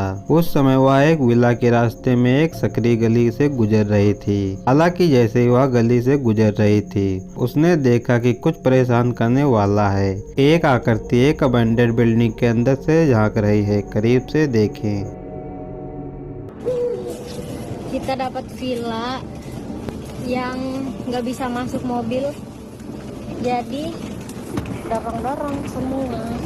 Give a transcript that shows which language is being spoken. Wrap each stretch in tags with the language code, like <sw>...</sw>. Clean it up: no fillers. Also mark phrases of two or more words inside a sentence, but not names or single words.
<hi>उस समय वह एक विला के रास्ते में एक सकरी गली से गुजर रही थी। हालांकि जैसे ही वह गली से गुजर रही थी, उसने देखा कि कुछ परेशान करने वाला है। एक आकृति एक</hi> <en>abandoned building</en> <hi>के अंदर से झांक रही है। करीब से देखें।</hi> <id>Kita dapat villa yang nggak bisa masuk mobil, jadi dorong-dorong semua.</id>